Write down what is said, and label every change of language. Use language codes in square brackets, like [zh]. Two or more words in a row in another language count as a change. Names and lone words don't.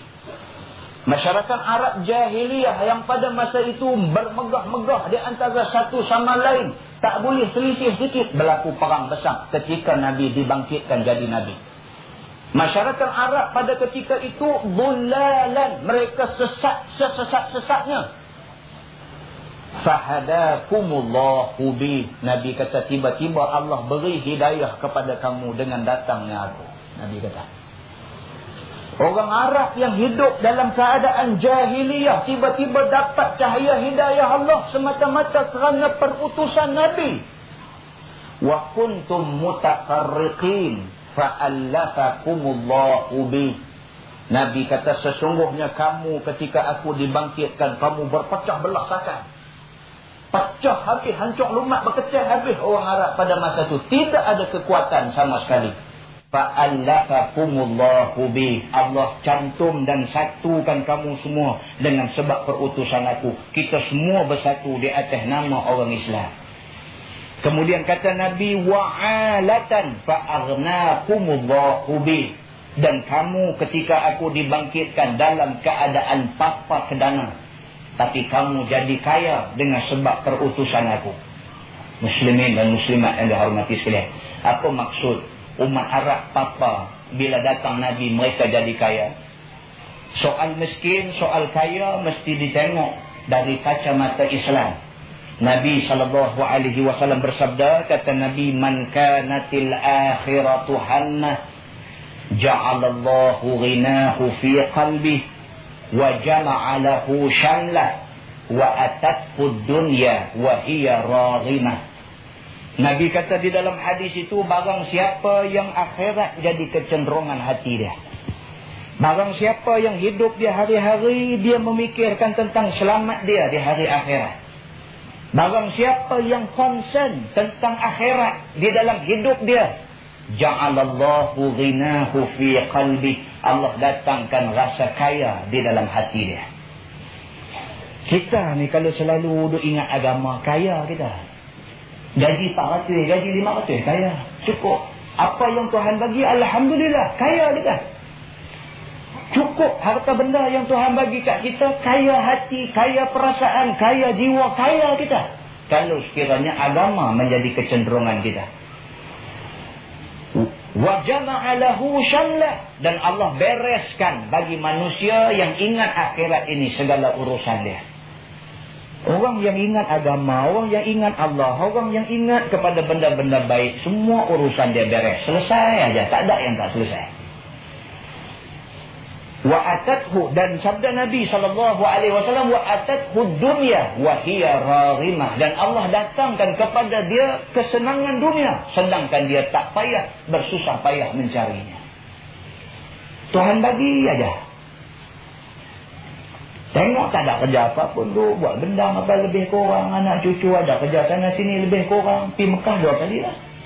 [ms] Masyarakat Arab jahiliyah yang pada masa itu bermegah-megah di antara satu sama lain, tak boleh selisih sikit, berlaku perang besar ketika Nabi dibangkitkan jadi Nabi. Masyarakat Arab pada ketika itu dhullalan, mereka sesat sesat-sesatnya. [ar] فهداكم الله بي. [ms] Nabi kata, tiba-tiba Allah beri hidayah kepada kamu dengan datangnya aku. Nabi kata, orang Arab yang hidup dalam keadaan jahiliyah tiba-tiba dapat cahaya hidayah Allah semata-mata kerana perutusan Nabi. [ar] وكنتم متفرقين فألفكم الله بي. [ms] Nabi kata, sesungguhnya kamu ketika aku dibangkitkan, kamu berpecah belah sakan. Pecah habis, hancur lumat, berkecah habis orang Arab pada masa itu. Tidak ada kekuatan sama sekali. [ar] فألفكم الله بي. [ms] Allah cantum dan satukan kamu semua dengan sebab perutusan aku. Kita semua bersatu di atas nama orang Islam. Kemudian kata Nabi, [ar] وعالة فأغناكم الله بي. [ms] Dan kamu ketika aku dibangkitkan dalam keadaan papa kedana, tapi kamu jadi kaya dengan sebab perutusan aku. Muslimin dan muslimat yang dihormati sekalian, apa maksud umat Arab papa bila datang Nabi mereka jadi kaya? Soal miskin, soal kaya mesti ditengok dari kacamata Islam. Nabi SAW bersabda, kata Nabi, [ar] من كانت الآخرة همه جعل الله غناه في قلبه وجمع له شمله وأتته الدنيا وهي راغمة. [ms] Nabi kata di dalam hadis itu, barang siapa yang akhirat jadi kecenderungan hati dia, barang siapa yang hidup di hari-hari dia memikirkan tentang selamat dia di hari akhirat, barang siapa yang concern tentang akhirat di dalam hidup dia, [ar] جعل الله غناه في قلبه, [ms] Allah datangkan rasa kaya di dalam hati dia. Kita ni kalau selalu duk ingat agama, kaya kita. Gaji 400, gaji 500, kaya. Cukup. Apa yang Tuhan bagi, alhamdulillah, kaya kita. Cukup harta benda yang Tuhan bagi kat kita, kaya hati, kaya perasaan, kaya jiwa, kaya kita. Kalau sekiranya agama menjadi kecenderungan kita. [ar] وجمع له شمله, [ms] dan Allah bereskan bagi manusia yang ingat akhirat ini segala urusan dia. Orang yang ingat agama, orang yang ingat Allah, orang yang ingat kepada benda-benda baik, semua urusan dia beres, selesai aja, tak ada yang tak selesai. [ar] وأتته, [ms] dan sabda Nabi SAW, [ar] وأتته الدنيا وهي راغمة, [ms] dan Allah datangkan kepada dia kesenangan dunia, sedangkan dia tak payah bersusah payah mencarinya. Tuhan bagi aja. Tengok tak ada kerja apa pun tu, buat benda apa lebih kurang, anak cucu ada kerja sana sini lebih kurang, pergi Mekah 2 kali lah.